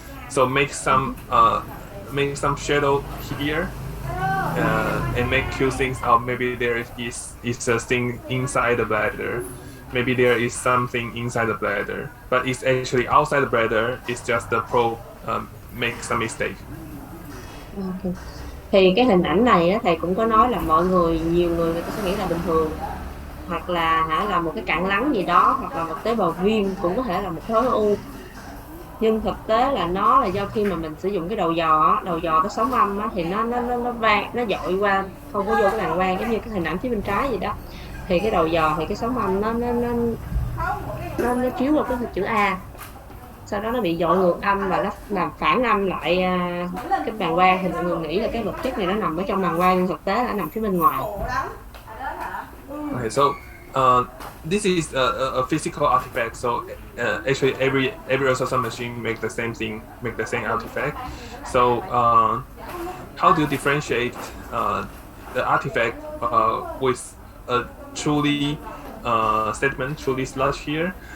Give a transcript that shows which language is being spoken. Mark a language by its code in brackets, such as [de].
[en] So make some shadow here, and make few things out. Maybe there is a thing inside the bladder. Maybe there is something inside the bladder, but it's actually outside the bladder. It's just the probe make some mistake. Okay. [vi] Thì cái hình ảnh này á, thầy cũng có nói là nhiều người ta sẽ nghĩ là bình thường, hoặc là một cái cặn lắng gì đó, hoặc là một tế bào viêm, cũng có thể là một khối u. Nhưng thực tế là nó là do khi mà mình sử dụng cái đầu dò cái sóng âm á, thì nó vang, nó dội qua, không có vô cái bàng quang, giống như cái hình ảnh phía bên trái vậy đó. Thì cái đầu dò thì cái sóng âm nó chiếu vào cái chữ A, sau đó nó bị dội ngược âm và nó làm phản âm lại cái bàng quang. Thì mọi người nghĩ là cái vật chất này nó nằm ở trong bàng quang, nhưng thực tế là nó nằm phía bên ngoài. [en] Okay, so this is a physical artifact. So actually, every ultrasound machine make the same thing, make the same artifact. So how do you differentiate the artifact with a truly sediment, truly sludge here?